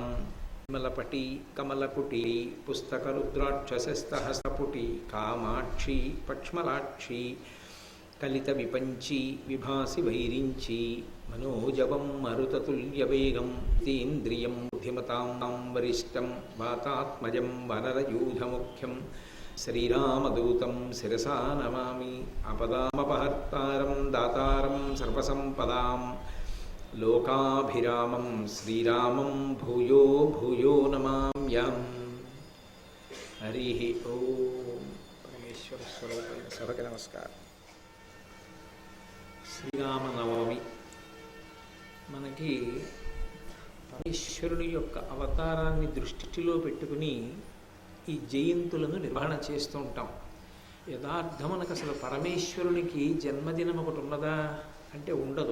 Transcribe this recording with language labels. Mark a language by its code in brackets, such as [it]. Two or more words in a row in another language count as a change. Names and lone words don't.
[sa] कमलपटी कमलकुटी पुस्तकरुद्राक्षसस्तहस्तपुटी कामाक्षी पक्ष्मलाक्षी कलितविपञ्ची विभासि वैरिञ्ची मनोजवं मरुततुल्यवेगं तीन्द्रियं बुद्धिमतां वरिष्ठं वातात्मजं वनरयूथमुख्यं श्रीरामदूतं शिरसा नमामि। आपदामपहर्तारं दातारं सर्वसम्पदां लोकाभिरामं श्रीरामं भूयो भूयो नमाम्यहम्। हरि ओम। [te] परमेश्वर स्वरूप सभకి నమస్కారం। శ్రీరామనవమి మనకి పరమేశ్వరుని యొక్క అవతారాన్ని దృష్టిలో పెట్టుకుని ఈ జయంతులను నిర్వహణ చేస్తూ ఉంటాం. యథార్థమనకు అసలు పరమేశ్వరునికి జన్మదినం ఒకటి ఉన్నదా అంటే ఉండదు.